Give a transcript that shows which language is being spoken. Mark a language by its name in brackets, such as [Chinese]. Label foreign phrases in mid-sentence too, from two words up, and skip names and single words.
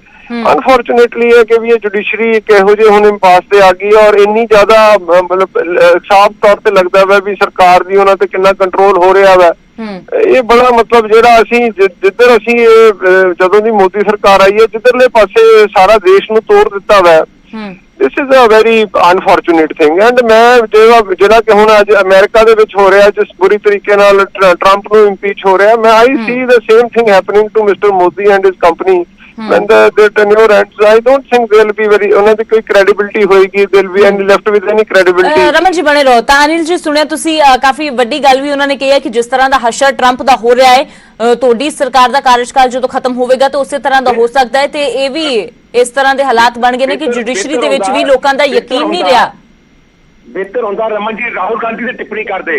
[Punjabi] ਅਨਫੋਰਚੂਨੇਟਲੀ ਹੈ ਕਿ ਵੀ ਇਹ ਜੁਡੀਸ਼ਰੀ ਇੱਕ ਇਹੋ ਜਿਹੇ ਹੁਣ ਇੰਪਾਸ ਤੇ ਆ ਗਈ ਔਰ ਇੰਨੀ ਜ਼ਿਆਦਾ ਮਤਲਬ ਸਾਫ਼ ਤੌਰ ਤੇ ਲੱਗਦਾ ਵਾ ਵੀ ਸਰਕਾਰ ਦੀ ਉਹਨਾਂ ਤੇ ਕਿੰਨਾ ਕੰਟਰੋਲ ਹੋ ਰਿਹਾ ਵਾ। ਇਹ ਬੜਾ ਮਤਲਬ ਜਿਹੜਾ ਅਸੀਂ ਜਿੱਧਰ ਅਸੀਂ ਜਦੋਂ ਦੀ ਮੋਦੀ ਸਰਕਾਰ ਆਈ ਹੈ ਜਿੱਧਰਲੇ ਪਾਸੇ ਸਾਰਾ ਦੇਸ਼ ਨੂੰ ਤੋੜ ਦਿੱਤਾ ਵਾ। [English] This is a very unfortunate thing, and [Punjabi] ਮੈਂ ਜਿਹੜਾ ਕਿ ਹੁਣ ਅੱਜ ਅਮਰੀਕਾ ਦੇ ਵਿੱਚ ਹੋ ਰਿਹਾ ਜਿਸ ਬੁਰੀ ਤਰੀਕੇ ਨਾਲ ਟਰੰਪ ਨੂੰ ਇੰਪੀਚ ਹੋ ਰਿਹਾ, ਮੈਂ [English] I see the same thing happening to Mr. Modi and his company when their tenure ends. I don't think they'll be very [Punjabi] ਉਹਨਾਂ ਦੀ ਕੋਈ credibility ਹੋਏਗੀ, [English] they'll be left with any credibility। [Punjabi] ਰਮਨ ਜੀ ਬਣੇ ਰਹੋ। ਤਾਂ ਅਨਿਲ ਜੀ ਸੁਣਿਆ ਤੁਸੀਂ ਕਾਫੀ ਵੱਡੀ ਗੱਲ ਵੀ ਉਹਨਾਂ ਨੇ ਕਹੀ ਹੈ ਕਿ ਜਿਸ ਤਰ੍ਹਾਂ ਦਾ ਹਸ਼ਰ ਟਰੰਪ ਦਾ ਹੋ ਰਿਹਾ ਹੈ ਤੁਹਾਡੀ ਸਰਕਾਰ ਦਾ ਕਾਰਜਕਾਲ ਜਦੋਂ ਖਤਮ ਹੋਵੇਗਾ ਤਾਂ ਉਸੇ ਤਰ੍ਹਾਂ ਦਾ ਹੋ ਸਕਦਾ ਹੈ, ਤੇ ਇਹ ਵੀ ਇਸ ਤਰ੍ਹਾਂ ਦੇ ਹਾਲਾਤ ਬਣ ਗਏ ਨੇ ਕਿ ਜੁਡੀਸ਼ਰੀ ਦੇ ਵਿੱਚ ਵੀ ਲੋਕਾਂ ਦਾ ਯਕੀਨ ਨਹੀਂ ਰਿਹਾ। ਬਿਹਤਰ ਹੁੰਦਾ ਰਮਨ ਜੀ ਰਾਹੁਲ ਗਾਂਧੀ ਤੇ ਟਿੱਪਣੀ ਕਰਦੇ,